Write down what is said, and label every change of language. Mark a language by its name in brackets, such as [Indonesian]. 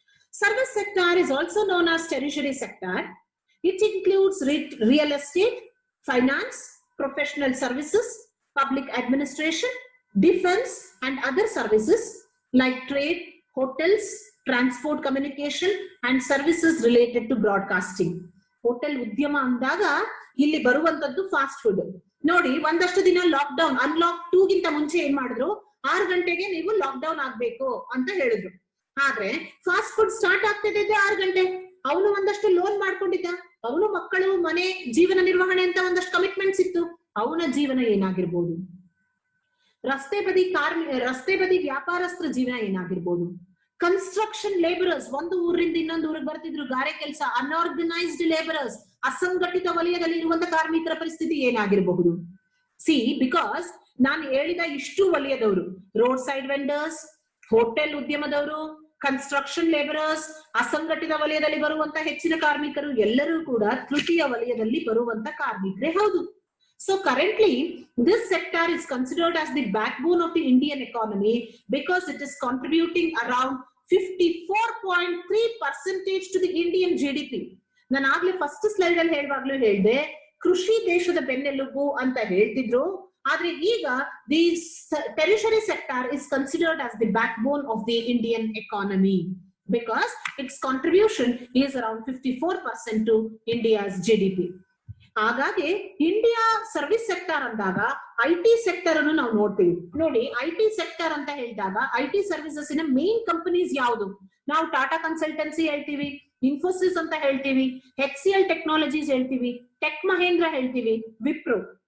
[English] Service sector is also known as tertiary sector. It includes real estate, finance, professional services, public administration, defense, and other services like trade, hotels, transport, communication, and services related to broadcasting. [Kannada] Hotel ಉದ್ಯಮ ಅಂದಾಗ ಇಲ್ಲಿ ಬರುವಂತದ್ದು fast food. ನೋಡಿ, ಒಂದಷ್ಟು ದಿನ lockdown, unlock 2 ಗಿಂತ ಮುಂಚೆ ಏನ್ ಮಾಡಿದ್ರು, 6 ಗಂಟೆಗೆ ನೀವು ಲಾಕ್ಡೌನ್ ಆಗ್ಬೇಕು ಅಂತ ಹೇಳಿದ್ರು. ಆದ್ರೆ ಫಾಸ್ಟ್ ಫುಡ್ ಸ್ಟಾರ್ಟ್ ಆಗ್ತಿದ್ದೆ 6 ಗಂಟೆ. ಅವನು ಒಂದಷ್ಟು ಲೋನ್ ಮಾಡ್ಕೊಂಡಿದ್ದ, ಅವನು ಮಕ್ಕಳು, ಮನೆ, ಜೀವನ ನಿರ್ವಹಣೆ ಅಂತ ಒಂದಷ್ಟು ಕಮಿಟ್ಮೆಂಟ್ಸ್ ಇತ್ತು. ಅವನ ಜೀವನ ಏನಾಗಿರ್ಬೋದು, ರಸ್ತೆ ಬದಿ ವ್ಯಾಪಾರಸ್ಥರ ಜೀವನ ಏನಾಗಿರ್ಬೋದು, ಕನ್ಸ್ಟ್ರಕ್ಷನ್ ಲೇಬರರ್ಸ್, ಒಂದು ಊರಿಂದ ಇನ್ನೊಂದು ಊರಿಗೆ ಬರ್ತಿದ್ರು ಗಾರೆ ಕೆಲಸ, ಅನ್ಆರ್ಗನೈಸ್ಡ್ ಲೇಬರರ್ಸ್, ಅಸಂಘಟಿತ ವಲಯದಲ್ಲಿ ಇರುವಂತ ಕಾರ್ಮಿಕರ ಪರಿಸ್ಥಿತಿ ಏನಾಗಿರಬಹುದು. ಸಿ, ಬಿಕಾಸ್ ನಾನು ಹೇಳಿದ ಇಷ್ಟು ವಲಯದವರು, road side vendors, hotel ಉದ್ಯಮದವರು, construction labourers, ಅಸಂಘಟಿತ ವಲಯದಲ್ಲಿ ಬರುವಂತ ಹೆಚ್ಚಿನ ಕಾರ್ಮಿಕರು ಎಲ್ಲರೂ ಕೂಡ ತೃತೀಯ ವಲಯದಲ್ಲಿ ಬರುವಂತ ಕಾರ್ಮಿಕರೇ ಹೌದು. [English] So currently, this sector is considered as the backbone of the Indian economy because it is contributing around 54.3% to the Indian GDP. [Kannada] ನಾನು ಆಗ್ಲೇ ಫಸ್ಟ್ ಸ್ಲೈಡ್ ಅಲ್ಲಿ ಹೇಳುವಾಗ್ಲೂ ಹೇಳಿದೆ, ಕೃಷಿ ದೇಶದ ಬೆನ್ನೆಲುಬು ಅಂತ ಹೇಳ್ತಿದ್ರು. ಆದ್ರೆ ಈಗ [English] the tertiary sector is considered as the backbone of the Indian economy because its contribution is around 54% to India's GDP. [Kannada] ಹಾಗಾಗಿ ಇಂಡಿಯಾ ಸರ್ವಿಸ್ ಸೆಕ್ಟರ್ ಅಂದಾಗ IT ಸೆಕ್ಟರ್ ಅನ್ನು ನಾವು ನೋಡ್ತೀವಿ. ನೋಡಿ, IT ಸೆಕ್ಟರ್ ಅಂತ ಹೇಳಿದಾಗ IT ಸರ್ವಿಸಸ್ ಇನ ಮೇನ್ ಕಂಪನೀಸ್ ಯಾವುದು? ನಾವು ಟಾಟಾ ಕನ್ಸಲ್ಟೆನ್ಸಿ ಹೇಳ್ತೀವಿ, ಇನ್ಫೋಸಿಸ್ ಅಂತ ಹೇಳ್ತೀವಿ, HCL ಟೆಕ್ನಾಲಜೀಸ್ ಹೇಳ್ತೀವಿ, ಟೆಕ್ ಮಹೇಂದ್ರ ಹೇಳ್ತೀವಿ, ವಿಪ್ರೋ.